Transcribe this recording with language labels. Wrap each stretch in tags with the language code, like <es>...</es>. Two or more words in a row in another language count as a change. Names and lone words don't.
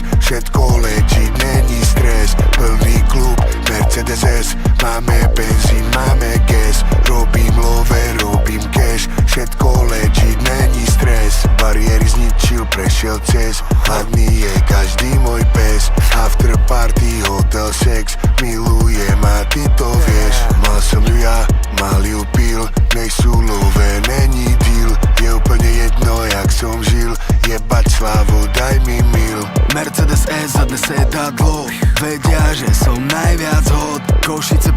<sk>Všetko legit, není stres. Plný klub, Mercedes S, máme benzín, máme gas, robím love, robím cash. Všetko legit, není stres. Bariéry zničil, prešiel cez. Hladný je každý môj pes.</sk> <en>After party, hotel, sex,</en> <sk>milujem a ty to vieš. Mal som ju ja, mal ju pil, nejsú love, není deal. Je úplne jedno, jak som žil, jebať slávu, daj mi mil. Mercedes S za dnes sedadlo, vedia, že som najviac hot.</sk>